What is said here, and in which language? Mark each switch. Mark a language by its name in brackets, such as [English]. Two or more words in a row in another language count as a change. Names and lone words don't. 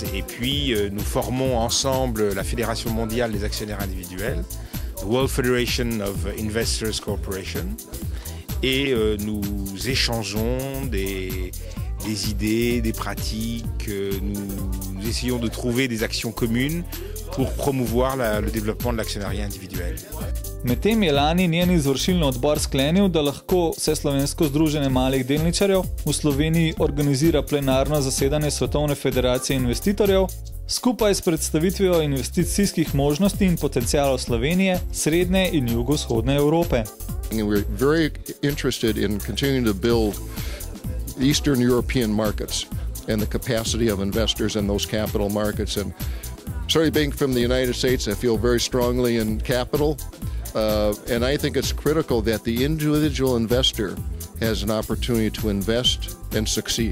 [French] Et puis nous formons ensemble la Fédération mondiale des actionnaires individuels, [English] the World Federation of Investors Corporation. [French] Et nous échangeons des idées, des pratiques, nous essayons de trouver des actions communes pour promouvoir le développement de l'actionnariat individuel. [Slovenian] Medtem je lani njen izvršilni odbor sklenil, da lahko Vseslovensko združenje malih delničarjev v Sloveniji organizira plenarno zasedanje Svetovne federacije investitorjev skupaj s predstavitvijo investicijskih možnosti in potencialov Slovenije, srednje in jugovzhodne Evrope. [English] We're very interested in continuing to build Eastern European markets and the capacity of investors in those capital markets. And sorry, being from the United States, I feel very strongly in capital. And I think it's critical that the individual investor has an opportunity to invest and succeed.